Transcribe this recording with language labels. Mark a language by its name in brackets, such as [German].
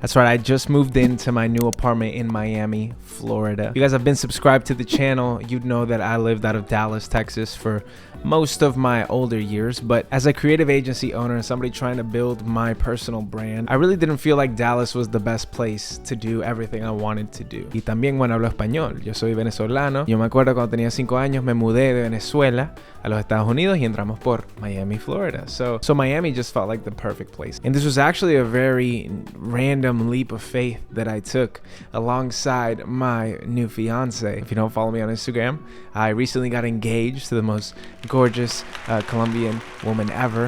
[English] That's right, I just moved into my new apartment in Miami, Florida. If you guys have been subscribed to the channel, you'd know that I lived out of Dallas, Texas for most of my older years, but as a creative agency owner and somebody trying to build my personal brand, I really didn't feel like Dallas was the best place to do everything I wanted to do. [Spanish] Y también, bueno, hablo español. Yo soy venezolano. Yo me acuerdo cuando tenía 5 años me mudé de Venezuela a los Estados Unidos y entramos por Miami, Florida. [English] So Miami just felt like the perfect place. And this was actually a very random leap of faith that I took alongside my new fiance. If you don't follow me on Instagram, I recently got engaged to the most gorgeous Colombian woman ever.